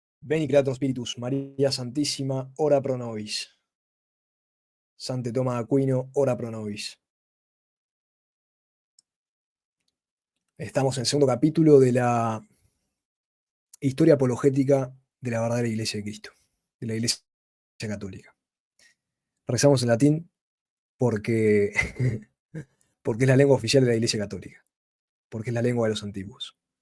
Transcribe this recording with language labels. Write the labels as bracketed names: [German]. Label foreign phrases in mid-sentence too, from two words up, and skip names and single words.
[Latin] Veni Creator Spiritus, [Spanish] María Santísima, [Latin] ora pro nobis. Sante Toma de Aquino, ora pro nobis. [Spanish] Estamos en el segundo capítulo de la historia apologética de la verdadera Iglesia de Cristo, de la Iglesia Católica. Rezamos en latín porque, porque es la lengua oficial de la Iglesia Católica, porque es la lengua de los antiguos.